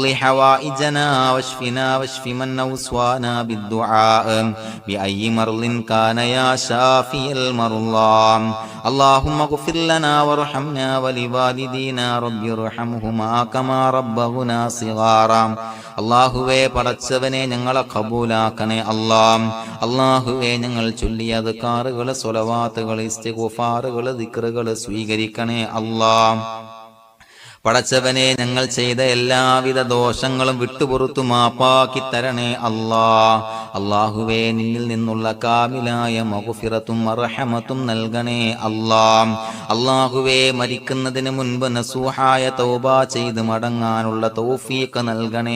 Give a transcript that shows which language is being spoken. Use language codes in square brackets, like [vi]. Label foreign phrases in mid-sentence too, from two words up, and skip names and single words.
[ar] حوائجنا واشفنا واشف من أوصانا بالدعاء بأي مرض كان يا شافي المرضى اللهم اغفر لنا وارحمنا ولوالدينا رب ارحمهما كما ربونا صغارا [ml] അള്ളാഹുവേ പടച്ചവനെ ഞങ്ങളെ ഖബൂലാക്കണേ അള്ളാഹുവേ ഞങ്ങൾ ചൊല്ലിയ അദ്കാറുകൾ സ്വലവാത്തുകൾ ഇസ്തിഗ്ഫാറുകൾ ദിക്റുകൾ സ്വീകരിക്കണേ പടച്ചവനെ ഞങ്ങൾ ചെയ്ത എല്ലാവിധ ദോഷങ്ങളും വിട്ടുപുറത്തു മാപ്പാക്കി തരണേ അള്ളാഹുവേ നിന്നിൽ നിന്നുള്ള കാമിലായ മഗ്ഫിറത്തും മർഹമത്തും നൽകണേ അള്ളാഹുവേ മരിക്കുന്നതിന് മുൻപ് നസൂഹായ തൗബ ചെയ്ത് മടങ്ങാനുള്ള തൗഫീഖ് നൽകണേ